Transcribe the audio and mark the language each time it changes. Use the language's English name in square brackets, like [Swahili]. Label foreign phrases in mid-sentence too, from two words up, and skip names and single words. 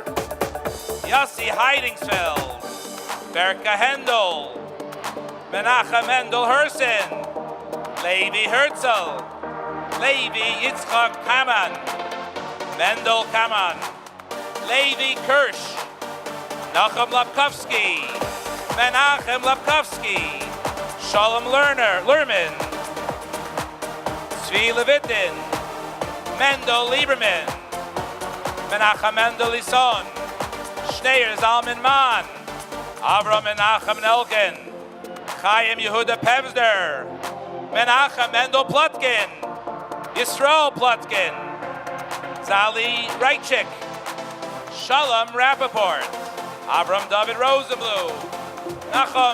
[English] Yossi Heidingsfeld, Berka Hendel, Menachem Mendel Hersen, Levi Herzl, Levi Yitzchak Kaman, Mendel Kaman, Levi Kirsch, Nachum Lapkovsky, Menachem Lapkovsky, Shalom Lerman, Tzvi Levitin, Mendel Lieberman, Menachem Mendel Ison, Schneier Zalman Man, Avram Menachem Nelken, Chaim Yehuda Pevsner, Menachem Mendel Plotkin, Yisrael Plotkin, Zali Reichik, Shalom Rappaport, Avram David Rosenblum, Nachum